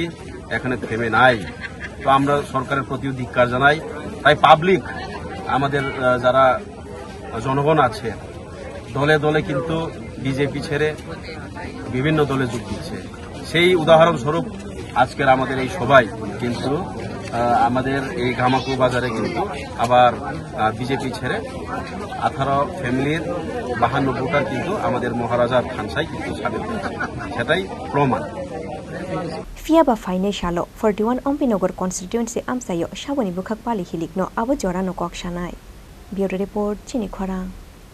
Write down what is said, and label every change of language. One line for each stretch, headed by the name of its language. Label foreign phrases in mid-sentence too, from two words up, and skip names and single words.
Bangla: এখানে থেমে নাই তো আমরা সরকারের প্রতি ধিক্কার জানাই তাই পাবলিক আমাদের যারা জনগণ আছে দলে দলে কিন্তু বিজেপি ছেড়ে বিভিন্ন দলে যোগ দিচ্ছে সেই উদাহরণস্বরূপ আজকের আমাদের এই সবাই কিন্তু আমাদের এই গামাকু বাজারে কিন্তু আবার বিজেপি ছেড়ে 18 ফ্যামিলির 52 ভোটার কিন্তু আমাদের মহারাজার থানসাই কিন্তু সামিল হয়েছে সেটাই প্রমাণ
Kok Borok: Fiaba Financialo 41 Ampinogor constituency Amsayo Shaboni Bukhak Pali Hilikno Abo Jorano Kokshanai
English: Bureau Report
Kok Borok: Chini Khorang